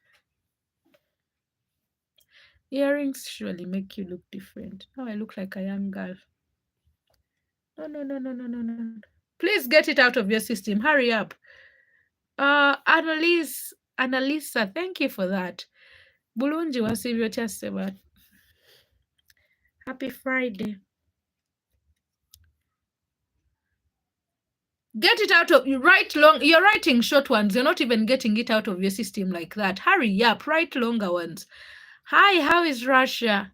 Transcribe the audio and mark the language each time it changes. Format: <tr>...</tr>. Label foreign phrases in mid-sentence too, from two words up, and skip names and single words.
<en>Earrings surely make you look different. Now I look like a young girl. No. Please get it out of your system. Hurry up. Annalisa, thank you for that. Bulunji wasivyo chaseba. Happy Friday. Get it out of you. You're writing short ones. You're not even getting it out of your system like that. Hurry up. Write longer ones. Hi, how is Russia?</en>